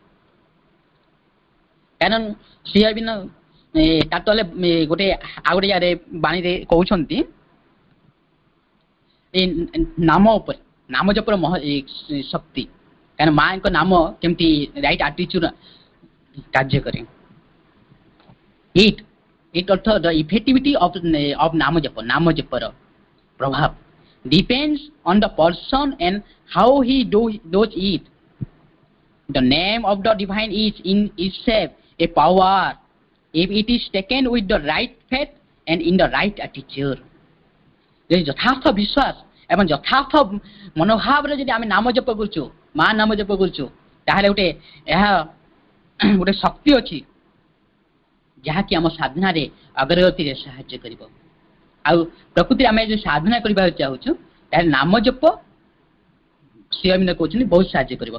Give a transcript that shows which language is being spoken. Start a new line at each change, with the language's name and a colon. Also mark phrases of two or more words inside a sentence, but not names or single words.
Odia: କାରଣ ସିଏ ବି ତା ତଳେ ଗୋଟେ ଆଉ ଗୋଟେ ଜାଗାରେ ବାଣୀରେ କହୁଛନ୍ତି ଏ ନାମ ଉପରେ, ନାମ ଜପର ଶକ୍ତି। କାରଣ ମାଙ୍କ ନାମ କେମିତି
English: right attitude
Odia: କାର୍ଯ୍ୟ କରେ।
English: it arth the effectivity of
Odia: ନାମ ଜପ, ନାମ ଜପର ପ୍ରଭାବ
English: depends on the person and how he does it. The name of the divine is in itself a power if it is taken with the right faith and in the right attitude.
Odia: ଯଦି ଯଥାର୍ଥ ବିଶ୍ୱାସ ଏବଂ ଯଥାର୍ଥ ମନୋଭାବରେ ଯଦି ଆମେ ନାମ ଜପ କରୁଛୁ, ମା ନାମ ଜପ କରୁଛୁ, ତାହେଲେ ଏହା ଗୋଟେ ଶକ୍ତି ଅଛି ଯାହାକି ଆମ ସାଧନାରେ ଅଗ୍ରଗତିରେ ସାହାଯ୍ୟ କରିବ। ଆଉ ପ୍ରକୃତିରେ ଆମେ ଯଦି ସାଧନା କରିବାକୁ ଚାହୁଁଛୁ ତାହେଲେ ନାମ ଜପ ଶ୍ରୀଅରବିନ୍ଦ କହୁଛନ୍ତି ବହୁତ ସାହାଯ୍ୟ କରିବ।